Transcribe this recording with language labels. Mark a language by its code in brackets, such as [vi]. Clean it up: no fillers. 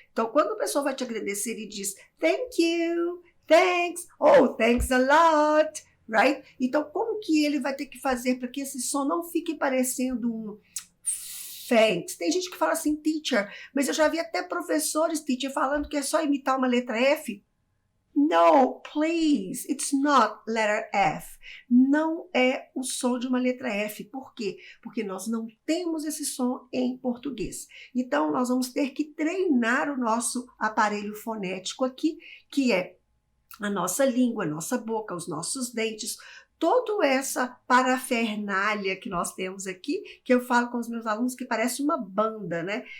[pt] Então, quando a pessoa vai te agradecer e diz [en] thank you, thanks, oh, thanks a lot, right? [pt] Então, como que ele vai ter que fazer para que esse som não fique parecendo um thanks? Tem gente que fala assim, teacher, mas eu já vi até professores, teacher, falando que é só imitar uma letra F. [en] No, please, it's not letter F. [pt] Não é o som de uma letra F. Por quê? Porque nós não temos esse som em português. Então, nós vamos ter que treinar o nosso aparelho fonético aqui, que é a nossa língua, a nossa boca, os nossos dentes, toda essa parafernália que nós temos aqui, que eu falo com os meus alunos que parece uma banda, né?